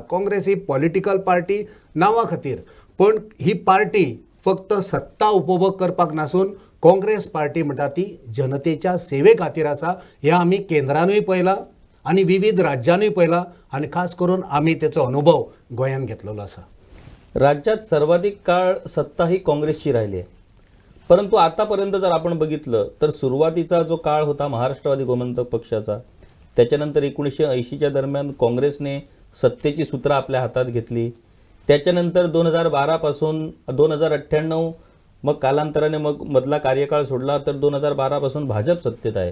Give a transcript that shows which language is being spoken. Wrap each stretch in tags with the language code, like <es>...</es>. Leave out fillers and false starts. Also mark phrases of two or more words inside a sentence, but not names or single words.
<kok>काँग्रेस ही पॉलिटिकल पार्टी नांवा खातीर, पण ही पार्टी फक्त सत्ता उपभोग करपाक नासून काँग्रेस पार्टी म्हणटा ती जनतेच्या सेवे खातीर आसा. हे आमी केंद्रानूय पळयलां आनी विविध राज्यांनूय पळयलां आनी खास करून आमी तेचो अनुभव गोंयान घेतलेलो आसा.</kok> <mr>राज्यात सर्वाधिक काळ सत्ता ही काँग्रेसची राहिली आहे, परंतु आतापर्यंत जर आपण बघितलं तर सुरुवातीचा जो काळ होता महाराष्ट्रवादी गोमंतक पक्षाचा, त्याच्यानंतर 1980च्या दरम्यान काँग्रेसने सत्तेची सूत्र आपल्या हातात घेतली. त्याच्यानंतर 2012 पासून 2098, मग कालांतराने मग मधला कार्यकाळ सोडला तर 2012 पासून भाजप सत्तेत आहे.</mr>